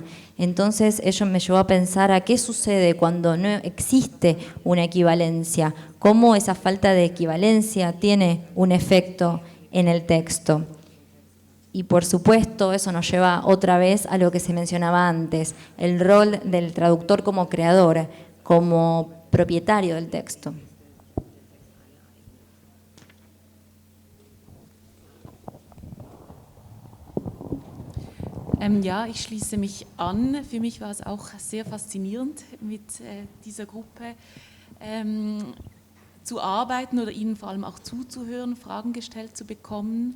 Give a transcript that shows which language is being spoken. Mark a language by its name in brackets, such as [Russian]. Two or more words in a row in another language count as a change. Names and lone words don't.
[Spanish] Entonces ello me llevó a pensar a qué sucede cuando no existe una equivalencia, cómo esa falta de equivalencia tiene un efecto en el texto. Y por supuesto eso nos lleva otra vez a lo que se mencionaba antes, el rol del traductor como creador, como propietario del texto. [German] Ja, ich schließe mich an. Für mich war es auch sehr faszinierend, mit dieser Gruppe zu arbeiten oder ihnen vor allem auch zuzuhören, Fragen gestellt zu bekommen.